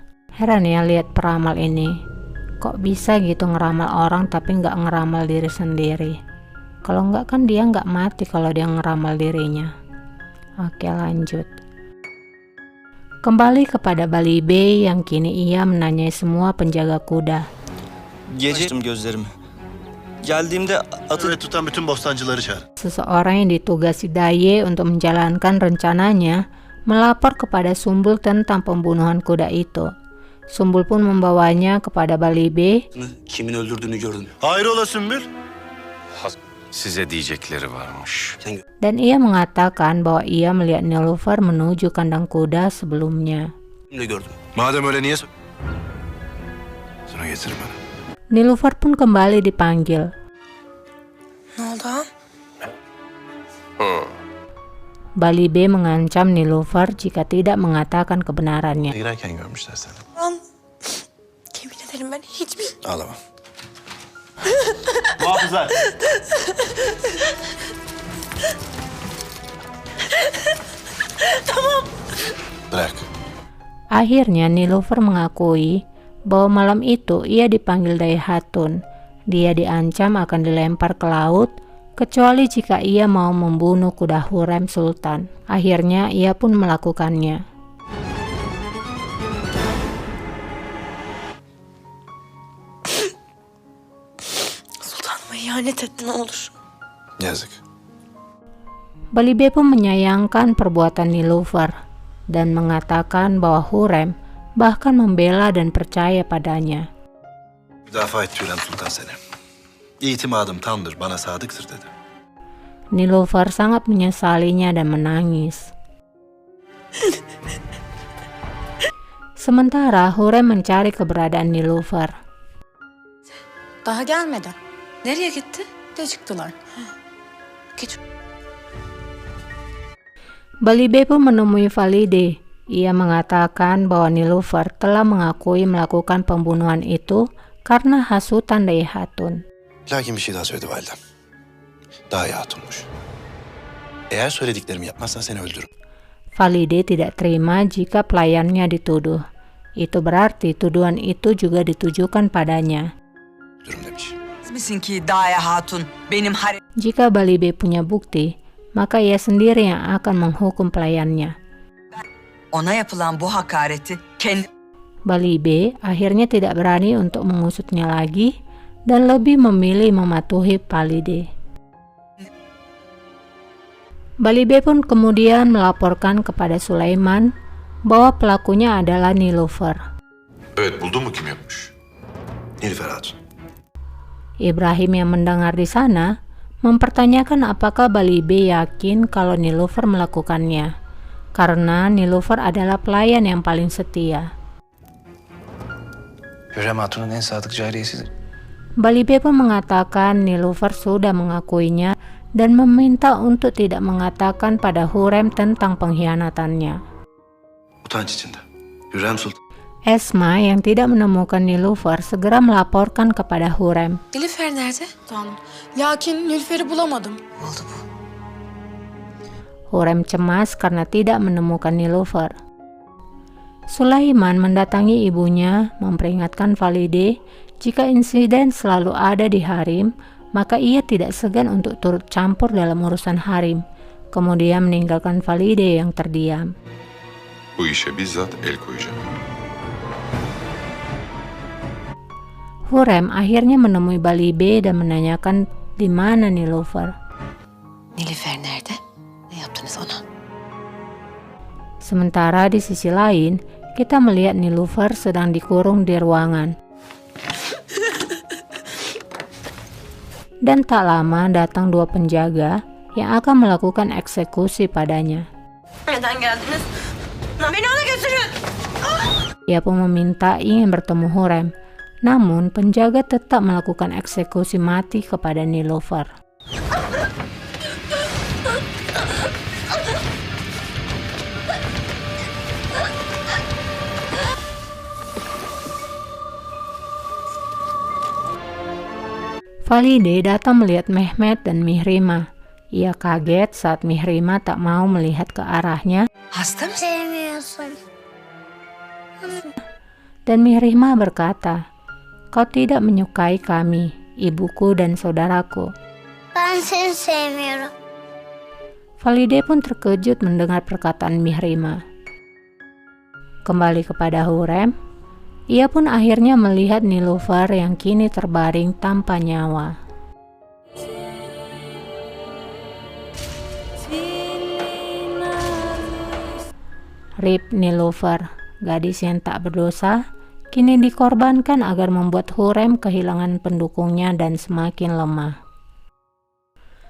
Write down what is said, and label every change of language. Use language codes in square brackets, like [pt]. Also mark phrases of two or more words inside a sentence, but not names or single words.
[id] Heran ya lihat peramal ini. Kok bisa gitu ngeramal orang tapi nggak ngeramal diri sendiri. Kalau nggak kan dia nggak mati kalau dia ngeramal dirinya. Oke, lanjut. Kembali kepada Bali B yang kini ia menanyai semua penjaga kuda. [tr] Gece açtım gözlerimi. Geldiğimde atı tutan bütün bostancıları çağır. [id] Seseorang yang ditugasi Daye untuk menjalankan rencananya melapor kepada Sumbul tentang pembunuhan kuda itu. Sumbul pun membawanya kepada Bali B. [tr] kimin öldürdüğünü gördüm. Hayrola Sümbül? Size diyecekleri varmış. [id] Dan ia mengatakan bahwa ia melihat Niloufar menuju kandang kuda sebelumnya. [tr] Madem öyle niye... Sana getir bana. [id] Niloufar pun kembali dipanggil. [tr] Ne oldu ağam? [id] Bali B mengancam Niloufar jika tidak mengatakan kebenarannya. [tr] Girerken görmüşler seni. Ağam, yemin ederim ben hiçbir... Ağlama. Muhafızlar. Bırak. [id] Akhirnya Niloufar mengakui bahwa malam itu ia dipanggil Dai Hatun. Dia diancam akan dilempar ke laut kecuali jika ia mau membunuh kuda Hurrem Sultan. Akhirnya ia pun melakukannya. [tr] Sultanıma ihanet etti ne olur. Yazık. [id] Bali B pun menyayangkan perbuatan Niloufar dan mengatakan bahwa Hurrem bahkan membela dan percaya padanya. [tr] Müdafaa et Hürrem Sultan seni. İtimadım tamdır, bana sadıktır dedi. [id] Niloufar sangat menyesalinya dan menangis. Sementara Hurrem mencari keberadaan Niloufar. [tr] Daha gelmeden. Nereye gitti? De çıktılar. Geç. [id] Bali B pun menemui Valide. Ia mengatakan bahwa Niloufar telah mengakui melakukan pembunuhan itu karena hasutan Dai Hatun. [tr] Lakin bir şey daha söyledi validem. Daha iyi hatunmuş. Eğer söylediklerimi yapmazsan seni öldürürüm. [id] Valide tidak terima jika pelayannya dituduh. Itu berarti tuduhan itu juga ditujukan padanya. [tr] Öldürürüm demiş. Misin ki Daya Hatun benim harem... [id] Jika Bali B punya bukti, maka ia sendiri yang akan menghukum pelayannya. [tr] Ona yapılan bu hakareti kendi... [id] Bali B akhirnya tidak berani untuk mengusutnya lagi dan lebih memilih mematuhi Valide. Bali B pun kemudian melaporkan kepada Sulaiman bahwa pelakunya adalah Niloufar. [tr] Evet, buldun mu kim yapmış? Nilüfer Hatun. [id] Ibrahim yang mendengar di sana mempertanyakan apakah Bali B yakin kalau Niloufar melakukannya, karena Niloufar adalah pelayan yang paling setia. [tr] Hürrem Hatun'un en sadık cariyesidir. [id] Bali B pun mengatakan Niloufar sudah mengakuinya dan meminta untuk tidak mengatakan pada Hurrem tentang pengkhianatannya. [tr] Utanç içinde. Hürrem Sultan. [id] Esma yang tidak menemukan Niloufar segera melaporkan kepada Hurrem. [tr] Nilüfer nerede? Tamam. Lakin Nilüfer'i bulamadım. Ne oldu bu? [id] Hurrem cemas karena tidak menemukan Niloufar. Sulaiman mendatangi ibunya memperingatkan Valide jika insiden selalu ada di harem, maka ia tidak segan untuk turut campur dalam urusan harem, kemudian meninggalkan Valide yang terdiam. [tr] Bu işe bizzat el koyacağım. [id] Hurrem akhirnya menemui Bali B dan menanyakan di mana Niloufar. [tr] Nilüfer nerede? Ne yaptınız ona? [id] Sementara di sisi lain, kita melihat Niloufar sedang dikurung di ruangan. Dan tak lama datang dua penjaga yang akan melakukan eksekusi padanya. [tr] Neden geldiniz? Beni ona götürün. [id] Ia pun meminta ingin bertemu Hurrem, namun penjaga tetap melakukan eksekusi mati kepada Niloufar. Valide datang melihat Mehmet dan Mihrimah. Ia kaget saat Mihrimah tak mau melihat ke arahnya. [tr] Hasta mısın? [id] Dan Mihrimah berkata, "Kau tidak menyukai kami, ibuku dan saudaraku." [tr] Ben seni sevmiyorum. [id] Valide pun terkejut mendengar perkataan Mihrimah. Kembali kepada Hurrem, ia pun akhirnya melihat Niloufar yang kini terbaring tanpa nyawa. Rip Niloufar, gadis yang tak berdosa, kini dikorbankan agar membuat Hurrem kehilangan pendukungnya dan semakin lemah.